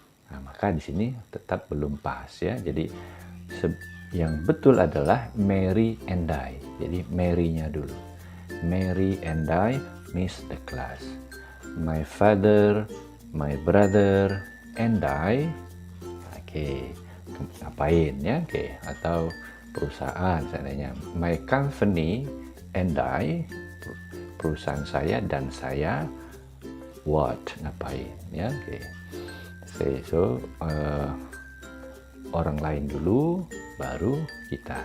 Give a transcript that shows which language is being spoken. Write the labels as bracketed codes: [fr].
[id] Nah, maka di sini tetap belum pas ya. Jadi yang betul adalah [en] Mary and I. [id] Jadi Mary-nya dulu. [en] Mary and I miss the class. My father, my brother, and I. [id] Oke, ngapain ya? Oke, atau perusahaan seandainya. [en] My company and I, [id] perusahaan saya dan saya, what, ngapain ya? Oke. So orang lain dulu baru kita.